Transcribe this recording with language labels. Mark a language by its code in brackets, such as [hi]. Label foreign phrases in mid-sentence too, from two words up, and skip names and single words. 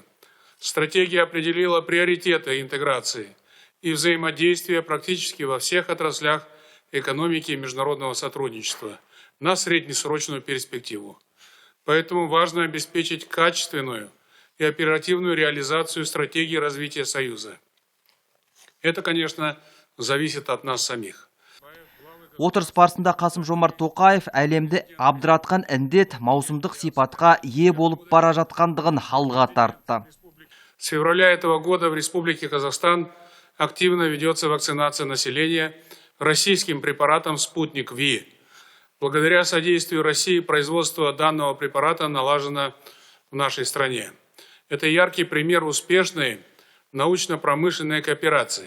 [ru] Стратегия определила приоритеты интеграции и взаимодействия практически во всех отраслях экономики и международного сотрудничества на среднесрочную перспективу. Поэтому важно обеспечить качественную и оперативную реализацию стратегии развития Союза. Это, конечно, зависит от нас самих. [kk] Отырыс барысында Қасым-Жомарт Тоқаев әлемді абдыратқан індет маусымдық сипатқа ие болып бара жатқандығын алға тартты. [ru] С февраля этого года в Республике Казахстан активно ведется вакцинация населения российским препаратом «Спутник Ви». Благодаря содействию России производство данного препарата налажено в нашей стране. Это яркий пример успешной научно-промышленной кооперации.